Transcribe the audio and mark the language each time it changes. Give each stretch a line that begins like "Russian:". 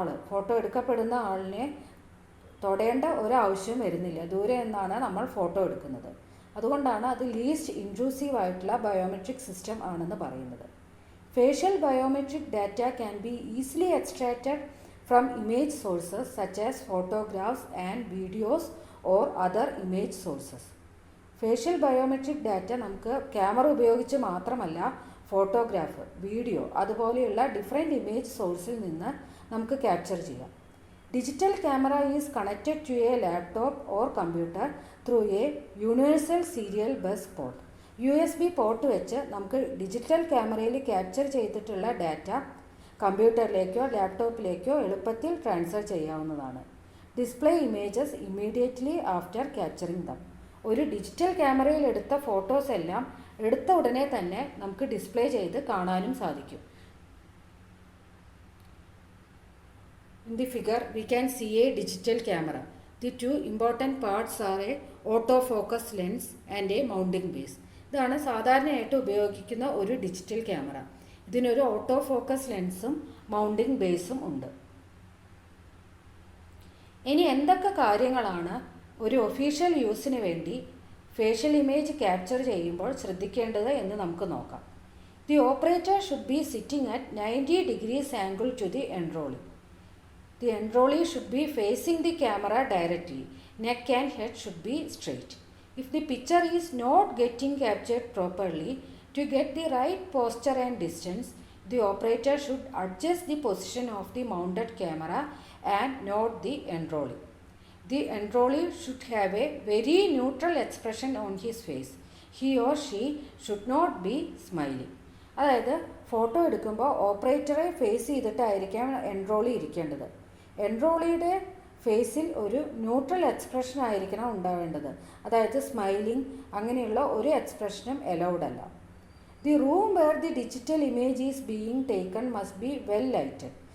Malayalam: Photo എടുക്കപ്പെടുന്ന ആളിനെ തൊടേണ്ട ഒരാവശ്യം വരുന്നില്ല. ദൂരെ നിന്നാണ് നമ്മൾ ഫോട്ടോ എടുക്കുന്നത്. അതുകൊണ്ടാണ് അത് ലീസ്റ്റ് ഇൻട്രൂസീവ് ആയിട്ടുള്ള ബയോമെട്രിക് സിസ്റ്റം ആണെന്ന് പറയുന്നത്.
English: Facial biometric data can be easily extracted from image sources such as photographs and videos or other image sources.
Malayalam: Facial biometric data നമുക്ക് ക്യാമറ ഉപയോഗിച്ച് മാത്രമല്ല ഫോട്ടോഗ്രാഫ്, വീഡിയോ അതുപോലെയുള്ള ഡിഫറെൻറ്റ് ഇമേജ് സോഴ്സിൽ നിന്ന് നമുക്ക് ക്യാപ്ചർ ചെയ്യാം.
English: Digital camera is connected to a laptop or computer through a universal serial bus port.
Malayalam: USB port വെച്ച് നമുക്ക് ഡിജിറ്റൽ ക്യാമറയിൽ ക്യാപ്ചർ ചെയ്തിട്ടുള്ള ഡാറ്റ കമ്പ്യൂട്ടറിലേക്കോ ലാപ്ടോപ്പിലേക്കോ എളുപ്പത്തിൽ ട്രാൻസ്ഫർ ചെയ്യാവുന്നതാണ്.
English: Display images immediately after capturing them.
Malayalam: ഒരു ഡിജിറ്റൽ ക്യാമറയിൽ എടുത്ത ഫോട്ടോസ് എല്ലാം എടുത്ത ഉടനെ തന്നെ നമുക്ക് ഡിസ്പ്ലേ ചെയ്ത് കാണാനും സാധിക്കും.
English: In the figure, we can see a digital camera. The two important parts are a autofocus lens and a mounting base.
Malayalam: ഇതാണ് സാധാരണയായിട്ട് ഉപയോഗിക്കുന്ന ഒരു ഡിജിറ്റൽ ക്യാമറ. ഇതിനൊരു ഓട്ടോ ഫോക്കസ് ലെൻസും മൗണ്ടിങ് ബേസും ഉണ്ട്. ഇനി എന്തൊക്കെ കാര്യങ്ങളാണ് ഒരു ഒഫീഷ്യൽ യൂസിന് വേണ്ടി ഫേഷ്യൽ ഇമേജ് ക്യാപ്ചർ ചെയ്യുമ്പോൾ ശ്രദ്ധിക്കേണ്ടത് എന്ന് നമുക്ക് നോക്കാം.
English: The operator should be sitting at 90 degrees angle to the enrollee. The enrollee should be facing the camera directly. Neck and head should be straight. If the picture is not getting captured properly, to get the right posture and distance, the operator should adjust the position of the mounted camera and not the enrollee. The enrollee should have a very neutral expression on his face. He or she should not be smiling.
Malayalam: അതായത് photo എടുക്കുമ്പോൾ ഓപ്പറേറ്ററെ face ചെയ്തിട്ടായിരിക്കാം എൻറോളി ഇരിക്കേണ്ടത്. എൻറോളിയുടെ ഫേസിൽ ഒരു neutral expression ആയിരിക്കണം ഉണ്ടാവേണ്ടത്. അതായത് smiling അങ്ങനെയുള്ള ഒരു എക്സ്പ്രഷനും allowed അല്ല.
English: The room where the digital image is being taken must be well lighted.